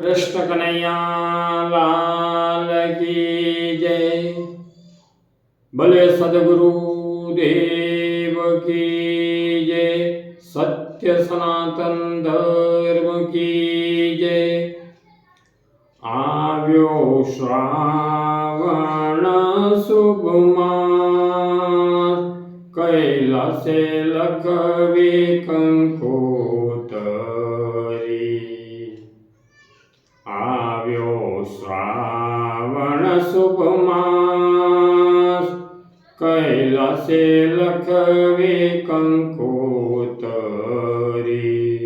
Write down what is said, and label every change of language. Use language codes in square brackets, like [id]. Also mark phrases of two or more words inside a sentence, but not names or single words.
[hi] कृष्ण कन्हैया लाल की जय। भले सदगुरु देव की जय। सत्य सनातन धर्म की जय। [gu] આવ્યો શ્રાવણ શુભ માસ, કૈલાસે લખવે કંકોતરી। આવ્યો શ્રાવણ શુભ માસ, કૈલાસે લખવે કંકોતરી।